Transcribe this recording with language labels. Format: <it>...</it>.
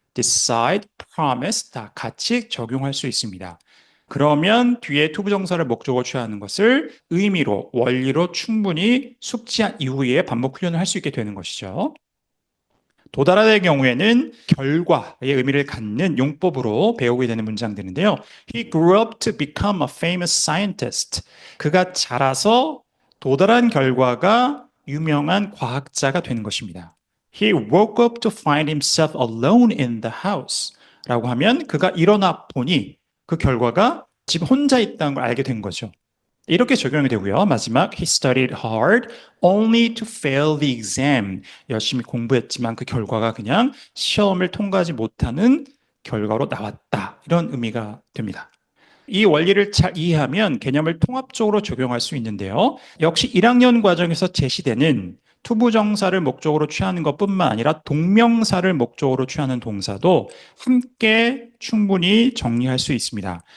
<ko>decide, promise 다 같이 적용할 수 있습니다. 그러면 뒤에 투부정사를 목적으로 취하는 것을 의미로, 원리로 충분히 숙지한 이후에 반복 훈련을 할 수 있게 되는 것이죠. 도달하다의 경우에는 결과의 의미를 갖는 용법으로 배우게 되는 문장들인데요.</ko> <en>He grew up to become a famous scientist.</en> <ko>그가 자라서 도달한 결과가 유명한 과학자가 되는 것입니다.</ko> <en>He woke up to find himself alone in the house.</en> <ko>라고 하면 그가 일어나 보니 그 결과가 집 혼자 있다는 걸 알게 된 거죠. 이렇게 적용이 되고요. 마지막,</ko> <en>he studied hard only to fail the exam.</en> <ko>열심히 공부했지만 그 결과가 그냥 시험을 통과하지 못하는 결과로 나왔다. 이런 의미가 됩니다. 이 원리를 잘 이해하면 개념을 통합적으로 적용할 수 있는데요. 역시 1학년 과정에서 제시되는 투부정사를 목적으로 취하는 것뿐만 아니라 동명사를 목적으로 취하는 동사도 함께 충분히 정리할 수 있습니다.</ko>